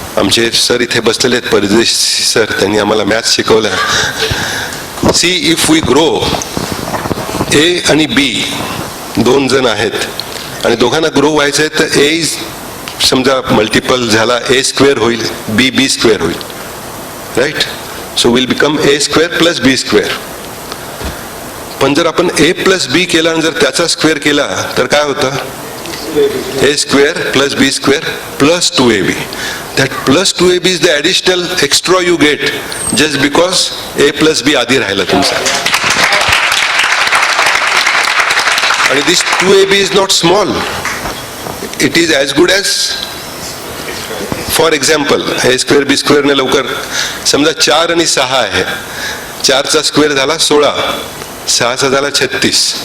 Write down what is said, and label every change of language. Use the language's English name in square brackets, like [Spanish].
[Marathi] आमचे सर इथे बसलेले आहेत, परदेशी सर, त्यांनी आम्हाला मॅथ्स शिकवलं. [English] see, if we grow, [Marathi] ए आणि बी 2 जण आहेत आणि दोघांना ग्रो व्हायचं आहे, तर ए इज समजा मल्टिपल झाला, ए स्क्वेअर होईल, बी स्क्वेअर होईल, right? [English] So will become A square plus B square. [Marathi] पण जर आपण ए प्लस बी केला आणि जर त्याचा स्क्वेअर केला तर काय होतं? [English] a square plus b square plus 2ab. That plus 2ab is the additional extra you get just because a plus b [Marathi] आधी राहिला तुमचा. आणि [English] this 2ab is not small. It is as good as, for example, [Marathi] a square b square ने लवकर समजा 4 आणि 6 आहे, 4 चा स्क्वेअर झाला 16, 6 चा झाला 36.